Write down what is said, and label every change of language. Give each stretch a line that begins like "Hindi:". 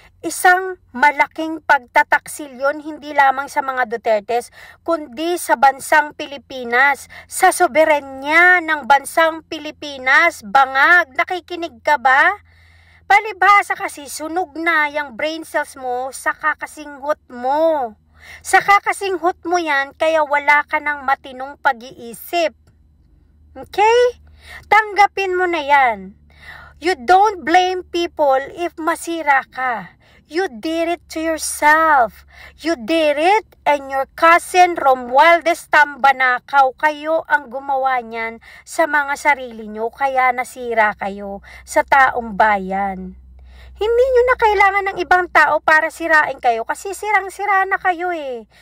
Filipino: Isang malaking pagtataksil yun hindi lamang sa mga Dutertes kundi sa bansang Pilipinas, sa soberenya ng bansang Pilipinas. Bangag, nakikinig ka ba? Palibhasa kasi sunog na yung brain cells mo sa kakasinghot mo. Sa kakasinghot mo yan, kaya wala ka ng matinong pag-iisip. Okay? Tanggapin mo na yan.
English: You don't blame people if
Filipino: masira ka.
English: You did it to yourself. You did it and your cousin
Filipino: Romualdez Tambanakaw, kayo ang gumawa niyan sa mga sarili nyo, kaya nasira kayo sa taong bayan. Hindi nyo na kailangan ng ibang tao para sirain kayo kasi sirang-sira na kayo eh.